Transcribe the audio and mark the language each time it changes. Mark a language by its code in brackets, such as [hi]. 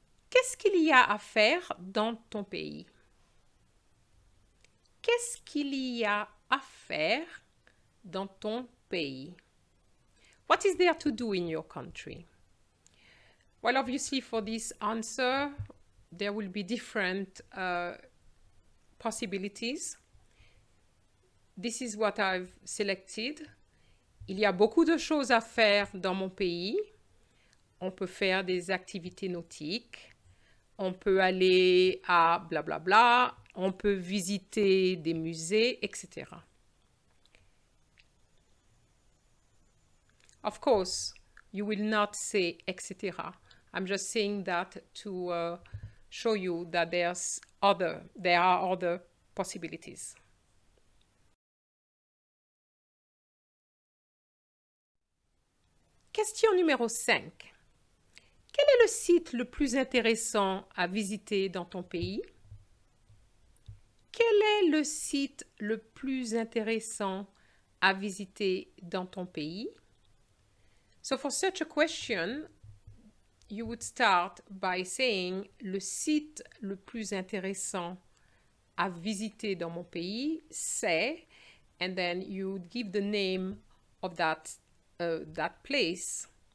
[fr] Qu'est-ce qu'il y a à faire dans ton pays? Qu'est-ce qu'il y a à faire dans ton pays? [en] What is there to do in your country? Well, obviously for this answer, there will be different possibilities. This is what I've selected. [fr] Il y a beaucoup de choses à faire dans mon pays. On peut faire des activités nautiques. On peut aller à blablabla. On peut visiter des musées, etc. [en] Of course, you will not say etc. I'm just saying that to show you that there are other possibilities. [fr] Question numéro 5. Quel est le site le plus intéressant à visiter dans ton pays? Quel est le site le plus intéressant à visiter dans ton pays? [en] So for such a question, you would start by saying [fr] le site le plus intéressant à visiter dans mon pays, c'est, [en] and then you would give the name of that place.